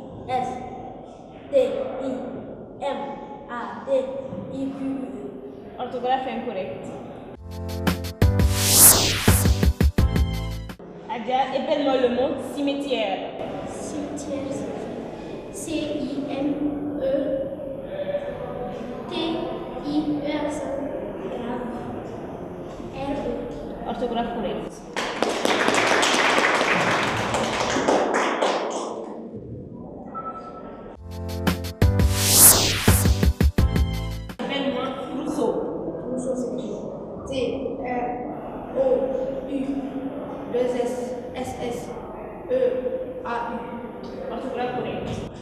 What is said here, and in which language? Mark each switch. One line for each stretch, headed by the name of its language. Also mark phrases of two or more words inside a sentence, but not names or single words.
French: S T I M A T I Q U E. Orthographe incorrecte. Adia, épelle-moi le mot cimetière. Cimetière, C-I-M-E-T-I-E R-E. Orthographe correcte. Épelle-moi trousseau. Trousseau, c'est T-R-O-U 2-S S-S-E-A-U. Orthographe correcte.